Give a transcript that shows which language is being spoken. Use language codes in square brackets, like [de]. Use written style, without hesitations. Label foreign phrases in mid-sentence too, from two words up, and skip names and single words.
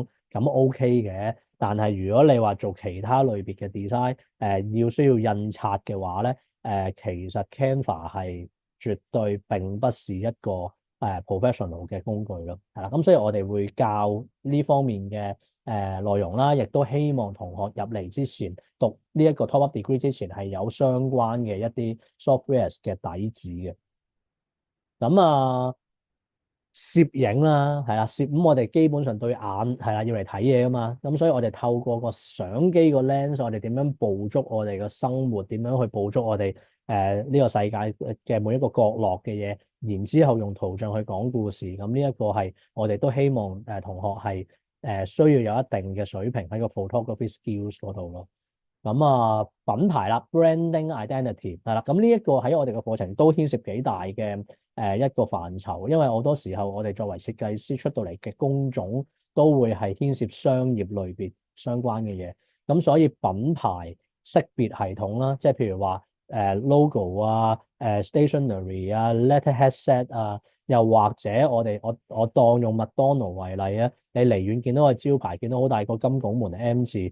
[yue] 咁 OK 嘅，但係如果你話做其他類別嘅 design，需要印刷嘅話咧，其實 Canva 係絕對並不是一個 professional 嘅工具咯，係啦，咁所以我哋會教呢方面嘅內容啦，亦都希望同學入嚟之前讀呢一個 [en] top up degree [yue] 之前係有相關嘅一啲 software 嘅底子嘅。咁攝影啦，係啦，咁我哋基本上對眼係啦，要嚟睇嘢噶嘛，咁所以我哋透過個相機個 lens，我哋點樣捕捉我哋嘅生活，點樣去捕捉我哋呢個世界嘅每一個角落嘅嘢，然之後用圖像去講故事，咁呢一個係我哋都希望同學係需要有一定嘅水平喺個 [en] photography skills [yue] 嗰度咯。咁品牌啦， [en] branding identity [yue] 係啦，咁呢一個喺我哋嘅課程都牽涉幾大嘅一個範疇，因為好多時候我哋作為設計師出到嚟嘅工種都會係牽涉商業類別相關嘅嘢，咁所以品牌識別系統啦，即係譬如話logo 啊、stationery 啊、 [en] letterhead set [yue] 啊，又或者我當用麥當勞為例啊，你離遠見到個招牌，見到好大個金拱門 M 字。